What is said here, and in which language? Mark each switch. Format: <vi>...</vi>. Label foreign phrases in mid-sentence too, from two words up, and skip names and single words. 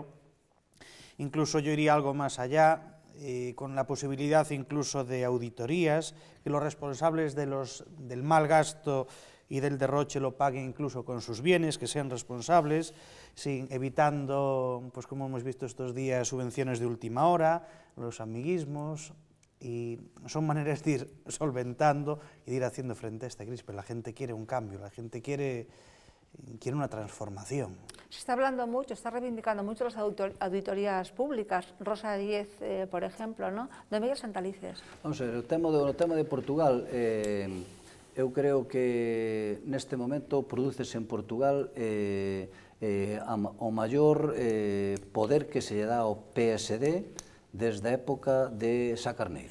<es>Incluso yo iría algo más allá, con la posibilidad incluso de auditorías, que los responsables del mal gasto y del derroche lo paguen incluso con sus bienes, que sean responsables, evitando, pues como hemos visto estos días, subvenciones de última hora, los amiguismos, y son maneras de ir solventando y de ir haciendo frente a esta crisis, pero la gente quiere un cambio, la gente quiere quiere una transformación. Se está hablando mucho, está reivindicando mucho las auditorías públicas. Rosa Díez, por ejemplo, ¿no? Don Miguel Santalices.</es> <gl>Vamos a ver, o tema de Portugal, eu creo que neste momento prodúcese en Portugal o maior poder que se lle dá ao PSD desde a época de Sá Carneiro.</gl>